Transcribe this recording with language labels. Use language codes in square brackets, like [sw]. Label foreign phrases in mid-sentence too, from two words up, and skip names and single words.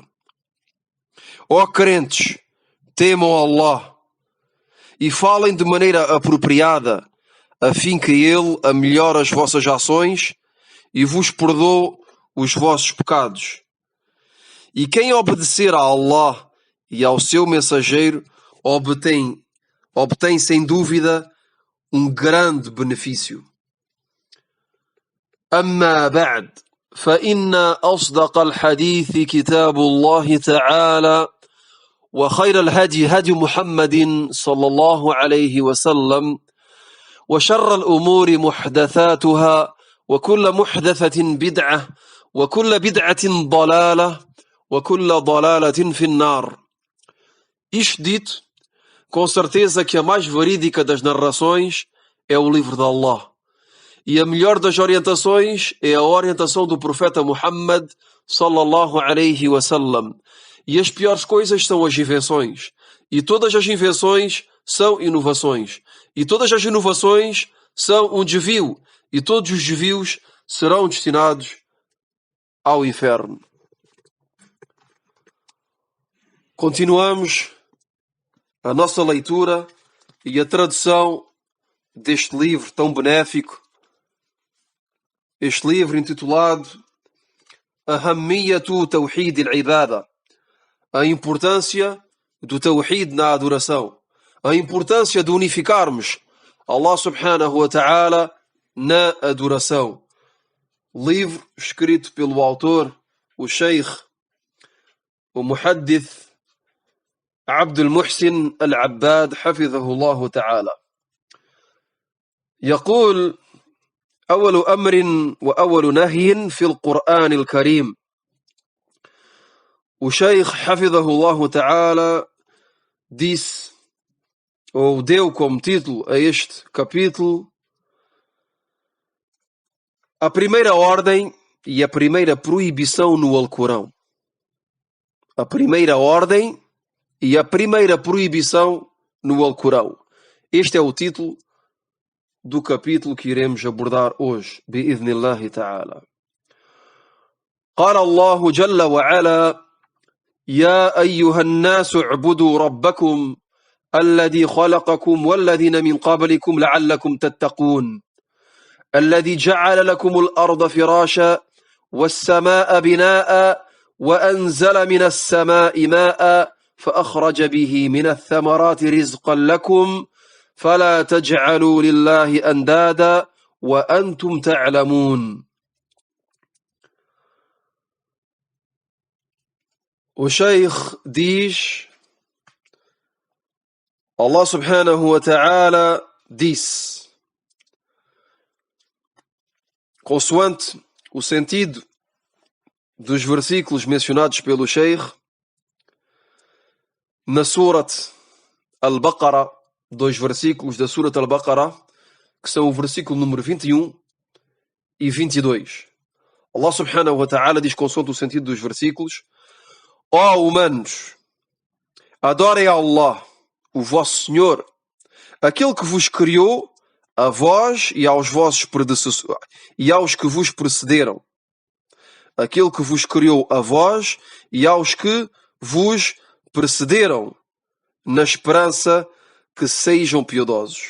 [pt] Ó crentes, temam Allah e falem de maneira apropriada, a fim que Ele melhore as vossas ações e vos perdoe os vossos pecados. E quem obedecer a Allah e ao seu mensageiro obtém sem dúvida um grande benefício. [ar] أما بعد فإن أصدق الحديث كتاب الله تعالى وخير الهدي هدي محمد صلى الله عليه وسلم وشر الأمور محدثاتها وكل محدثة بدعة وكل بدعة ضلالة وكل ضلالة في النار. [pt] Isto dito, com certeza que a mais verídica das narrações é o livro de Allah. E a melhor das orientações é a orientação do profeta Muhammad [ar] صلى الله عليه وسلم. [pt] E as piores coisas são as invenções. E todas as invenções são inovações. E todas as inovações são um desvio. E todos os desvios serão destinados ao inferno. Continuamos a nossa leitura e a tradução deste livro tão benéfico. Este livro intitulado Ahammiyatu Tawhid al-Ibada, a importância do Tawhid na adoração, a importância de unificarmos Allah [ar] سبحانه وتعالى [pt] na adoração. Livro escrito pelo autor, o Sheikh, o Muhaddith عبد المحسن العباد [ar] حفظه الله تعالى. يقول: أول أمر وأول نهي في القرآن الكريم. [pt] O Sheikh [ar] حفظه الله تعالى [pt] disse ou deu como título a este capítulo, a primeira ordem e a primeira proibição no Alcorão. A primeira ordem e a primeira proibição no Alcorão. Este é o título do capítulo que iremos abordar hoje, [ar] بإذن الله تعالى. قال الله جل وعلا: يا أيها الناس اعبدوا ربكم الذي خلقكم والذين من قبلكم لعلكم تتقون الذي جعل لكم الأرض فراشا والسماء بناء وأنزل من السماء ماء فأخرج به من الثمرات رزقا لكم فلا تجعلوا لله أندادا وأنتم تعلمون. [pt] O Sheikh diz: Allah [ar] سبحانه وتعالى [pt] disse, consoante o sentido dos versículos mencionados pelo Sheikh, na Surat Al-Baqarah, 2 versículos da Surat Al-Baqarah, que são o versículo número 21 e 22. Allah [ar] سبحانه وتعالى [pt] diz, consoante o sentido dos versículos: ó humanos, adorem a Allah, o vosso Senhor, aquele que vos criou, a vós e aos vossos predecessores, e aos que vos precederam. Aquele que vos criou a vós e aos que vos precederam, na esperança que sejam piedosos.